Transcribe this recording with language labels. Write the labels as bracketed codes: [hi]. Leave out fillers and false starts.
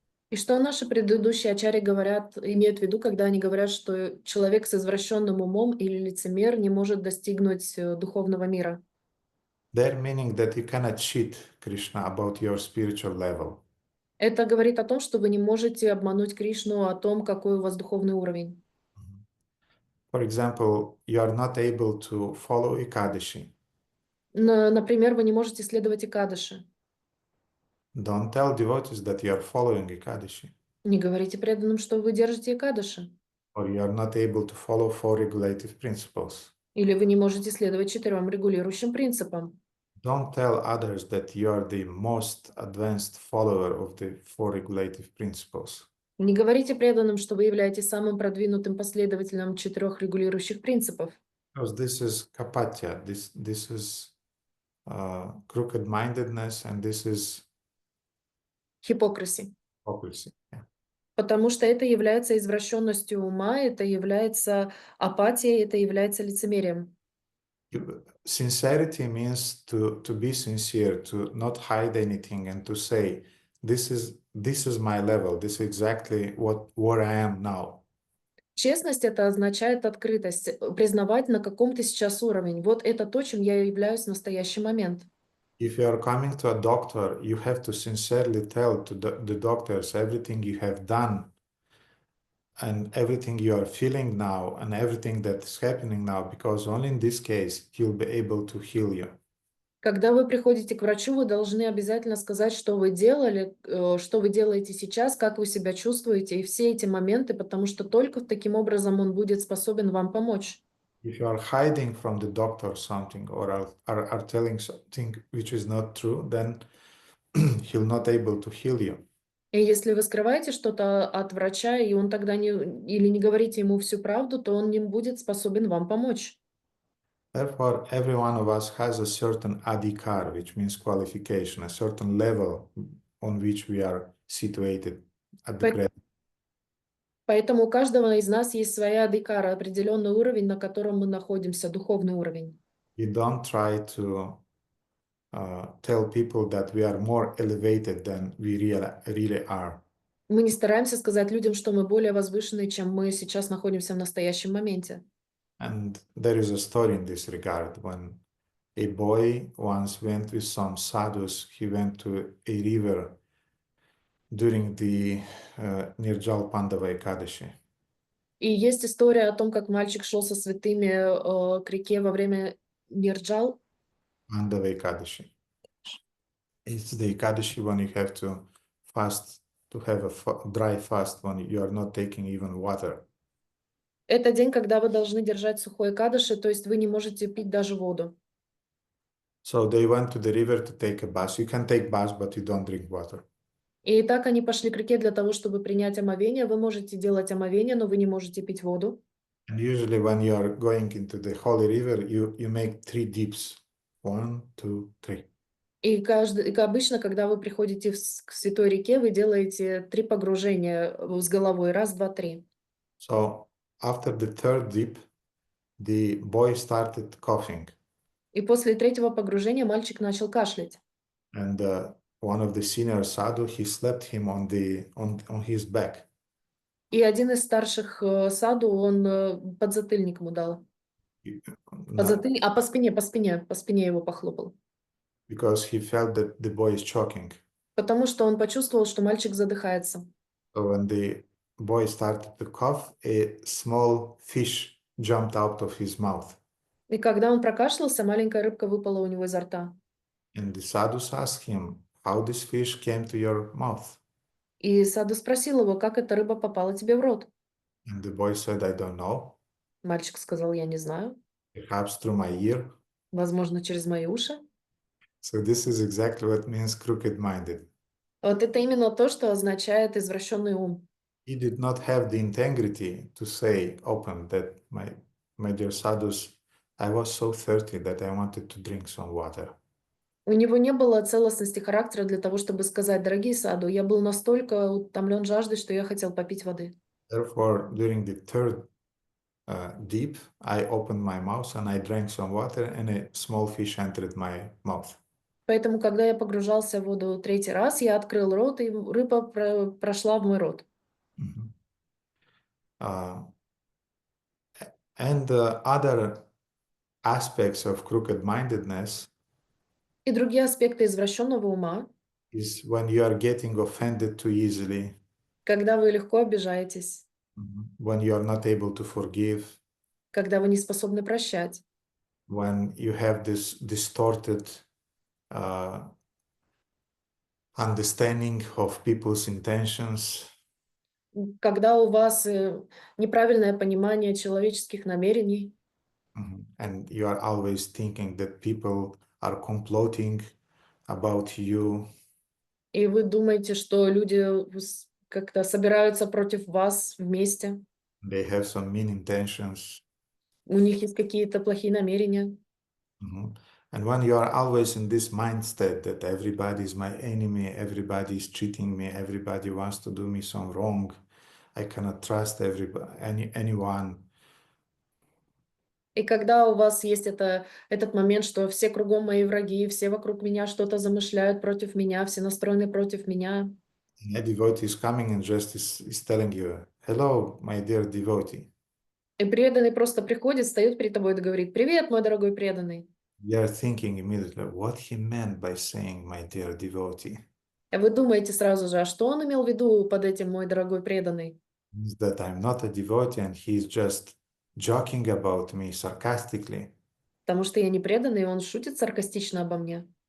[ru] И что наши предыдущие ачарьи говорят, имеют в виду, когда они говорят, что человек с извращенным умом или лицемер не может достигнуть духовного мира? [en] They're meaning that you cannot cheat Krishna about your spiritual level. [ru] Это говорит о том, что вы не можете обмануть Кришну о том, какой у вас духовный уровень. [en] For example, you are not able to follow Ekadashi. [ru] Например, вы не можете следовать Экадаши. [en] Don't tell devotees that you are following Ekadashi, [ru] Не говорите преданным, что вы держите Экадаши. [en] or you are not able to follow four regulative principles. [ru] Или вы не можете следовать 4 регулирующим принципам. [en] Don't tell others that you are the most advanced follower of the four regulative principles. [ru] Не говорите преданным, что вы являетесь самым продвинутым последователем 4 регулирующих принципов. [en] Because this is kapatya, this is crooked-mindedness, and this is Hypocrisy. hypocrisy. Yeah. [ru] Потому что это является извращенностью ума, это является апатией, это является лицемерием. [en] Sincerity means to be sincere, to not hide anything, and to say, this is my level, this is exactly where I am now. [ru] Честность — это означает открытость, признавать, на каком ты сейчас уровень. Вот это то, чем я являюсь в настоящий момент. [en] If you are coming to a doctor, you have to sincerely tell to the doctors everything you have done and everything you are feeling now and everything that is happening now, because only in this case he'll be able to heal you. [ru] Когда вы приходите к врачу, вы должны обязательно сказать, что вы делали, что вы делаете сейчас, как вы себя чувствуете, и все эти моменты, потому что только таким образом он будет способен вам помочь. [en] If you are hiding from the doctor something or are telling something which is not true, then he'll not able to heal you. [ru] И если вы скрываете что-то от врача, и он тогда или не говорите ему всю правду, то он не будет способен вам помочь. [en] Therefore, every one of us has a certain adhikar, which means qualification, a certain level on which we are situated at the present. [ru] Поэтому у каждого из нас есть своя адхикара, определенный уровень, на котором мы находимся, духовный уровень. [en] We don't try to tell people that we are more elevated than we really are. [ru] Мы не стараемся сказать людям, что мы более возвышенные, чем мы сейчас находимся в настоящем моменте. [en] And there is a story in this regard. When a boy once went with some sadhus, he went to a river during the Nirjal Pandava Ekadashi. [ru] И есть история о том, как мальчик шел со святыми к реке во время Нирджал. [en] Pandava Ekadashi. It's the Ekadashi when you have to fast, to have a dry fast when you are not taking even water. [ru] Это день, когда вы должны держать сухой экадаши, то есть вы не можете пить даже воду. [en] So they went to the river to take a bath. You can take bath, but you don't drink water. [ru] И так они пошли к реке для того, чтобы принять омовение. Вы можете делать омовение, но вы не можете пить воду. [en] And usually when you are going into the holy river, you make 3 dips. 1, 2, 3. [ru] И обычно, когда вы приходите к святой реке, вы делаете 3 погружения с головой. 1, 2, 3. [en] So after the 3rd dip, the boy started coughing. [ru] И после 3-го погружения мальчик начал кашлять. [en] And one of the senior sadhu, he slapped him on his back. [ru] И один из старших саду, он подзатыльник ему дал. По спине его похлопал. [en] Because he felt that the boy is choking. [ru] Потому что он почувствовал, что мальчик задыхается. [en] So when the boy started to cough, a small fish jumped out of his mouth. [ru] И когда он прокашлялся, маленькая рыбка выпала у него изо рта. [en] And the sadhus asked him, how this fish came to your mouth? [ru] И Саду спросил его, как эта рыба попала тебе в рот. [en] And the boy said, I don't know. [ru] Мальчик сказал, я не знаю. [en] Perhaps through my ear. [ru] Возможно, через мои уши. [en] So this is exactly what means crooked-minded. [ru] Вот это именно то, что означает извращенный ум. [en] He did not have the integrity to say open that my dear sadhus, I was so thirsty that I wanted to drink some water. [ru] У него не было целостности характера для того, чтобы сказать, дорогие Саду, я был настолько утомлен жаждой, что я хотел попить воды. [en] Therefore, during the third deep, I opened my mouth and I drank some water and a small fish entered my mouth. [ru] Поэтому, когда я погружался в воду третий раз, я открыл рот, и рыба прошла в мой рот. [en] And other aspects of crooked-mindedness [ru] И другие аспекты извращенного ума, [en] is when you are getting offended too easily, [ru] когда вы легко обижаетесь, [en] when you are not able to forgive, [ru] когда вы не способны прощать, [en] when you have this distorted understanding of people's intentions, [ru] когда у вас неправильное понимание человеческих намерений, [en] and you are always thinking that people are comploting about you, [ru] и вы думаете, что люди как-то собираются против вас вместе, [en] they have some mean intentions. [ru] у них есть какие-то плохие намерения. [en] And when you are always in this mindset that everybody is my enemy, everybody is cheating me, everybody wants to do me some wrong, I cannot trust anyone. [ru] И когда у вас есть этот момент, что все кругом мои враги, все вокруг меня что-то замышляют против меня, все настроены против меня, [en] And a devotee is coming and just is telling you, hello, my dear devotee. [ru] и преданный просто приходит, встает перед тобой и говорит, привет, мой дорогой преданный. [en] You are thinking immediately what he meant by saying, my dear devotee. [ru] И вы думаете сразу же, а что он имел в виду под этим, мой дорогой преданный? [en] Means that I'm not a devotee and he's just joking about me sarcastically. [ru] Потому что я не преданный, и он шутит саркастично обо мне.